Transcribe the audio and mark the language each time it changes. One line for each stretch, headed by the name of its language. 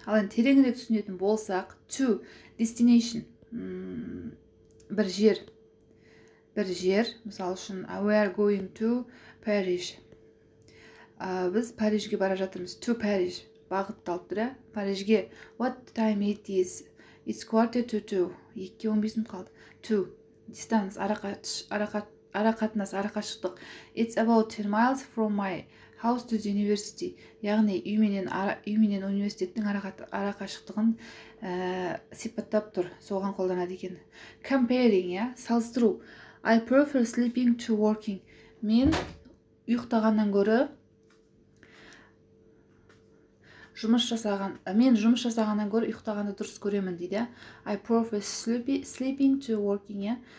Kazakh: Ал енді тереңірек түсінетін болсақ, to destination, бір жер, мысалы үшін
English: we are going to Paris.
Kazakh: Біз Парижге бара жатырмыз. To Paris бағытталып тұр, Парижге.
English: What time it is? It's 1:45.
Kazakh: 2:15 минут қалды. To distance, арақатынас, арақашықтық.
English: It's about 10 miles from my house to the university.
Kazakh: Яғни үй менен университеттің арақашықтығын сипаттап тұр. Соған қолданады екен. Comparing, салыстыру.
English: I prefer sleeping to working.
Kazakh: Мен ұйықтағаннан гөрі жұмыс жасағаннан гөрі ұйықтағанды дұрыс көремін дейді.
English: I prefer sleeping to working.